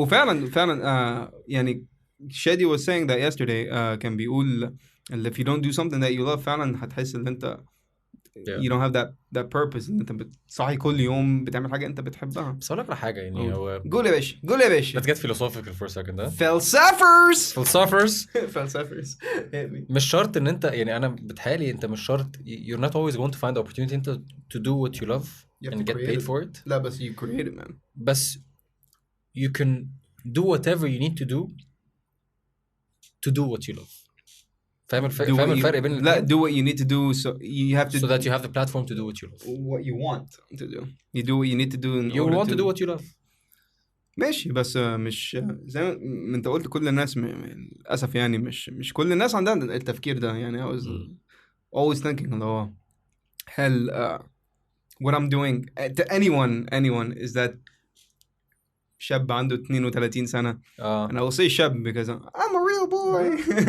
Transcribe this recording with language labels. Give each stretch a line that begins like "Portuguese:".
Arabic: وفعلا يعني
English: Shady was saying that yesterday.
Arabic: كان بيقول
English: if you don't do something that you love
Arabic: فعلا هتحس ان انت
English: you don't have that purpose.
Arabic: ان انت بتصحي كل يوم بتعمل حاجة انت بتحبها. بس اقول لك على حاجة يعني هو قول يا باشا.
English: Let's get philosophical for a second.
Arabic: فلسفرز. مش شرط ان انت يعني انا بتحالي انت مش شرط
English: you're not always going to find the opportunity
Arabic: انت
English: to do what you love and get paid for it.
Arabic: لا بس
English: you create it man.
Arabic: بس
English: you can do whatever you need to do what you love.
Arabic: فاهم الفرق بين
English: لا do what you need to do so you have to so that you have the platform to do what you love. What you want to do. You do what you need to do in you want to do what you love.
Arabic: ماشي بس مش زي ما انت قلت كل الناس للأسف يعني مش كل الناس عندها التفكير ده يعني.
English: I was always thinking
Arabic: اللي هو هل
English: what I'm doing to anyone is that
Arabic: شاب عنده 32 سنة.
English: and I will say شاب because I'm a real boy.